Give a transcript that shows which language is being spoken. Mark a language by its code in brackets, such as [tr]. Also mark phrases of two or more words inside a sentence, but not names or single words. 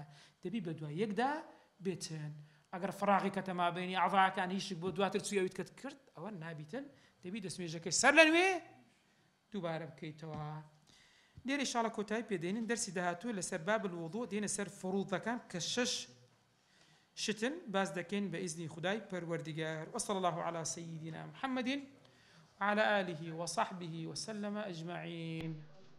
[ckb] دەبی بە دوای یەکدا بێتن ئەگەر فراغی کەتە مابینی عەڤایەکان هیشک بۆ دواتر چوویەویت کەت کرد ئەوە نابیتن دەبی دەستمێژەکەی سەر لە نوێ دووبارە بکەیتەوە لێرە ئینشاڵڵا کۆتایی پێدێنین دەرسی داهاتوو لەسەر [ar] باب الوضوء [ckb] دێنە سەر فروضەکان کە 6 شتن باز دەکەین بە ئیزنی خودای پەروەردیگار [ar] وصلى الله على سيدنا محمد وعلى آله وصحبه وسلم أجمعين